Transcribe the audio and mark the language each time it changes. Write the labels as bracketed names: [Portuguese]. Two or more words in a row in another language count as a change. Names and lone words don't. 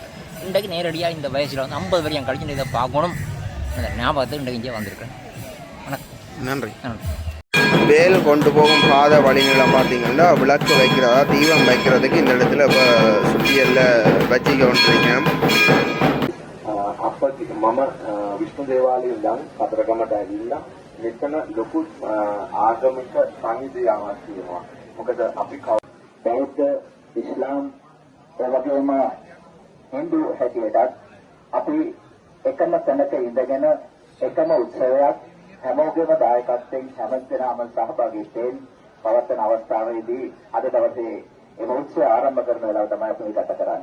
[Tamil] இன்றைக்கு நேரடியாக இந்த வயசில் வந்து 50 வரையும் கழிச்சு இதை பார்க்கணும் அந்த ஞாபகத்தை இன்றைக்கு இங்கே வந்திருக்கேன். நன்றி. வேல் கொண்டு போகும் பாதை வழிநிலம் பார்த்தீங்கன்னா விளக்கு வைக்கிறதா தீபம் வைக்கிறதுக்கு இந்த இடத்துல இப்போ சுற்றியலில் வச்சிக்க கொண்டிருக்கேன். [Sinhala] අප මම විෂ්ණු දේවාලයේ ඉඳන් කතරගමට ඇවිල්ලා මෙතන ලොකු ආගමික සංවිධානයක් තියෙනවා. මොකද අපි බෞද්ධ ඉස්ලාම් එවැගේම හින්දු හැටියටත් අපි එකම තැනක ඉඳගෙන එකම උත්සවයක් හැමෝගෙම දායකත්වයෙන් හැමදෙනාම සහභාගීත්වයෙන් පවත්වන අවස්ථාවේදී අද දවසේ එම උත්සවය ආරම්භ කරන වෙලාව තමයි අපි ගත කරන්නේ.